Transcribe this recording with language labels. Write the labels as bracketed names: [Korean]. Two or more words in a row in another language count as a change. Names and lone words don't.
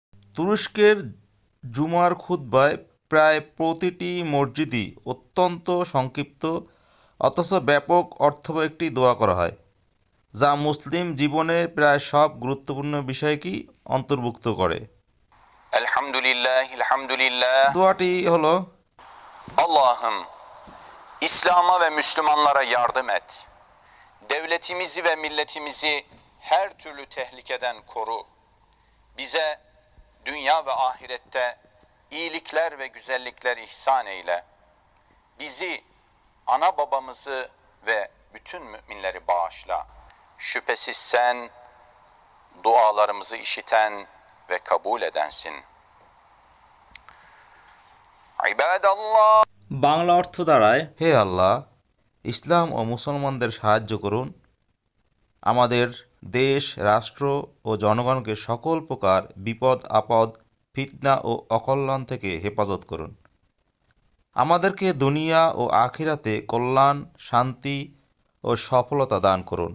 [Bangla] তুরস্কের জুমার খুতবায় প্রায় প্রতিটি মসজিদই অত্যন্ত সংক্ষিপ্ত অথচ ব্যাপক অর্থবহ একটি দোয়া করা হয়, যা মুসলিম জীবনের প্রায় সব গুরুত্বপূর্ণ বিষয়কেই অন্তর্ভুক্ত করে। [Turkish] Elhamdülillah, elhamdülillah. [Bangla] দোয়াটি হলো: [Turkish] Allah'ım İslam'a ve Müslümanlara yardım et. Devletimizi ve milletimizi her türlü tehlikeden koru. Bize dünya ve ahirette iyilikler ve güzellikler ihsan eyle. Bizi, ana babamızı ve bütün müminleri bağışla. Şüphesiz sen dualarımızı işiten ve kabul edensin. İbadallah. [Bangla] বাংলা অর্থ দাঁড়ায়: হে আল্লাহ, ইসলাম ও মুসলমানদের সাহায্য করুন, আমাদের দেশ, রাষ্ট্র ও জনগণকে সকল প্রকার বিপদ আপদ, ফিতনা ও অকল্যাণ থেকে হেফাজত করুন। আমাদেরকে দুনিয়া ও আখিরাতে কল্যাণ, শান্তি ও সফলতা দান করুন।